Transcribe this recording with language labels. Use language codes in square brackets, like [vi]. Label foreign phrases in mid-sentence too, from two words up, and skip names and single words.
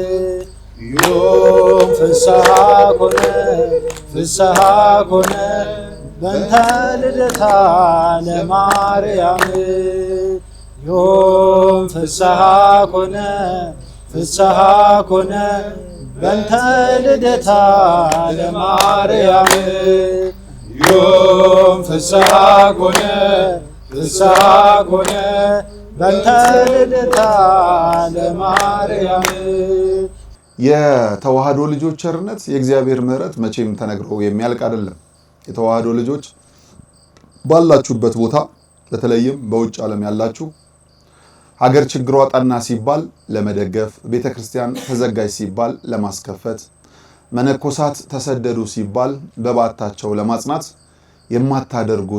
[gez] ዮም ፍስሐ ኮነ ፍስሐ ኮነ በእንተ ልደታ ለማርያም ዮም ፍስሐ ኮነ ፍስሐ ኮነ በእንተ ልደታ ለማርያም ዮም ፍስሐ ኮነ ፍስሐ ኮነ በእንተ ልደታ ለማርያም። [am] የተዋህዶ ልጆች ቸርነት የእግዚአብሔር ምሕረት መቼም ተነግሮ የሚያልቅ አይደለም። የተዋህዶ ልጆች ባላችሁበት ቦታ በተለይም በውጭ ዓለም ያላችሁ ሀገር ችግሯ ጠና ሲባል ለመደገፍ፣ ቤተክርስቲያን ተዘጋጅ ሲባል ለማስከፈት፣ መነኮሳት ተሰደዱ ሲባል በባታቸው ለማጽናት የማታደርጉት